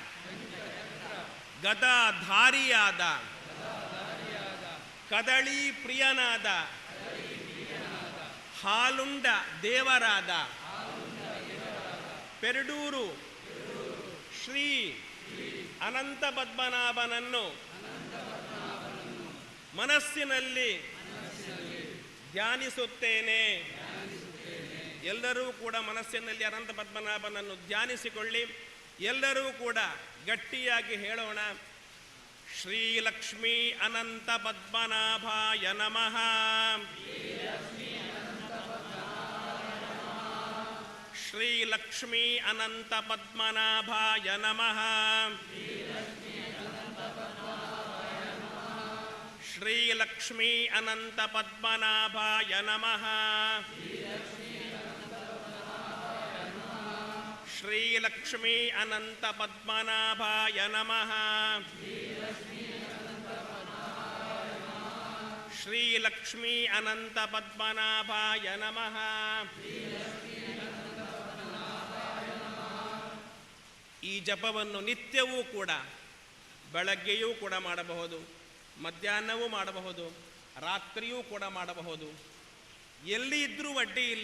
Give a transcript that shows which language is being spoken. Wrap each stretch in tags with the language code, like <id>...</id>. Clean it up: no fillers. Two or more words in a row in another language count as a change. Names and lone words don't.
<kn>ಗದಾಧಾರಿಯಾದ ಕದಳಿ ಪ್ರಿಯನಾದ ಹಾಲುಂಡ ದೇವರಾದ ಪೆರಡೂರು ಶ್ರೀ ಅನಂತ ಪದ್ಮನಾಭನನ್ನು ಮನಸ್ಸಿನಲ್ಲಿ ಧ್ಯಾನಿಸುತ್ತೇನೆ. ಎಲ್ಲರೂ ಕೂಡ ಮನಸ್ಸಿನಲ್ಲಿ ಅನಂತ ಪದ್ಮನಾಭನನ್ನು ಧ್ಯಾನಿಸಿಕೊಳ್ಳಿ. ಎಲ್ಲರೂ ಕೂಡ ಗಟ್ಟಿಯಾಗಿ ಹೇಳೋಣ,</kn> <sa>ಶ್ರೀ ಲಕ್ಷ್ಮೀ ಅನಂತ ಪದ್ಮನಾಭಾಯ ನಮಃ. ಶ್ರೀ ಲಕ್ಷ್ಮೀ ಅನಂತ ಪದ್ಮನಾಭಾಯ ನಮಃ. ಶ್ರೀ ಲಕ್ಷ್ಮೀ ಅನಂತ ಪದ್ಮನಾಭಾಯ ನಮಃ. ಶ್ರೀ ಲಕ್ಷ್ಮೀ ಅನಂತ ಪದ್ಮನಾಭಾಯ ನಮಃ. ಶ್ರೀ ಲಕ್ಷ್ಮೀ ಅನಂತ ಪದ್ಮನಾಭಾಯ ನಮಃ.</sa> <kn>ಈ ಜಪವನ್ನು ನಿತ್ಯವೂ ಕೂಡ ಬೆಳಗ್ಗೆಯೂ ಕೂಡ ಮಾಡಬಹುದು, ಮಧ್ಯಾಹ್ನವೂ ಮಾಡಬಹುದು, ರಾತ್ರಿಯೂ ಕೂಡ ಮಾಡಬಹುದು. ಎಲ್ಲಿ ಇದ್ರೂ ಅಡ್ಡಿ ಇಲ್ಲ.</kn>